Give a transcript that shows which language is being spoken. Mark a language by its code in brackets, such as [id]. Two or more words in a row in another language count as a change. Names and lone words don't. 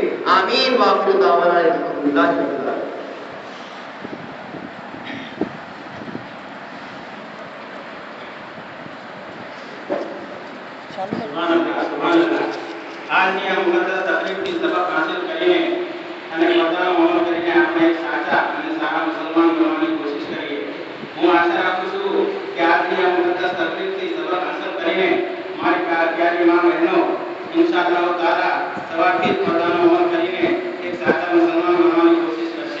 [ar] آمین وآخر دعوانا الحمدللہ رب العالمین۔ سبحان اللہ، سبحان اللہ۔ [ur] آج یہ مقدس تقریب کی سبق حاصل [gu] કરીને અને પોતાનો અમલ કરીને આપણે એક સાચા અને સારા મુસલમાન બનવાની કોશિશ કરીએ। હું આશા રાખું છું કે આજની આ મુકદ્દસ તકરીબથી સબક હાંસલ કરીને મારી પ્યારી મા બહેનો [ar] إن شاء الله تعالى [gu] સવારથી જ પોતાનો અમલ કરીને એક સાચા મુસલમાન બનવાની કોશિશ કરશે।